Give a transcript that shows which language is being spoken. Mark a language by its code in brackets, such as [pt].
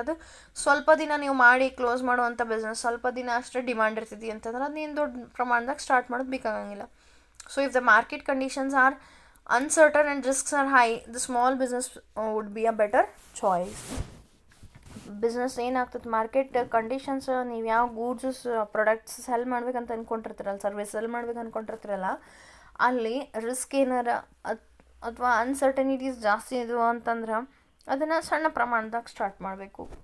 [kn] ಅದು ಸ್ವಲ್ಪ ದಿನ ನೀವು ಮಾಡಿ ಕ್ಲೋಸ್ ಮಾಡುವಂಥ ಬಿಸ್ನೆಸ್, ಸ್ವಲ್ಪ ದಿನ ಅಷ್ಟೇ ಡಿಮಾಂಡ್ ಇರ್ತೈತಿ ಅಂತಂದ್ರೆ ಅದನ್ನೇನು ದೊಡ್ಡ ಪ್ರಮಾಣದಾಗ ಸ್ಟಾರ್ಟ್ ಮಾಡೋದು ಬೇಕಾಗಂಗಿಲ್ಲ. [en] So if the market conditions are uncertain and risks are high, the small business would be a better choice. [kn] Business ಏನಾಗ್ತದೆ, ಮಾರ್ಕೆಟ್ ಕಂಡೀಷನ್ಸ್, ನೀವು ಯಾವ ಗೂಡ್ಸ್ ಪ್ರಾಡಕ್ಟ್ಸ್ ಸೆಲ್ ಮಾಡ್ಬೇಕಂತ ಅಂದ್ಕೊಂಡಿರ್ತೀರಲ್ಲ, ಸರ್ವಿಸ್ ಸೆಲ್ ಮಾಡ್ಬೇಕು ಅಂದ್ಕೊಂಡಿರ್ತೀರಲ್ಲ, ಅಲ್ಲಿ ರಿಸ್ಕ್ ಏನಾರ ಅಥವಾ ಅನ್ಸರ್ಟನಿಟೀಸ್ ಜಾಸ್ತಿ ಇದ್ವು ಅಂತಂದ್ರೆ ಅದನ್ನು ಸಣ್ಣ ಪ್ರಮಾಣದಾಗ ಸ್ಟಾರ್ಟ್ ಮಾಡಬೇಕು.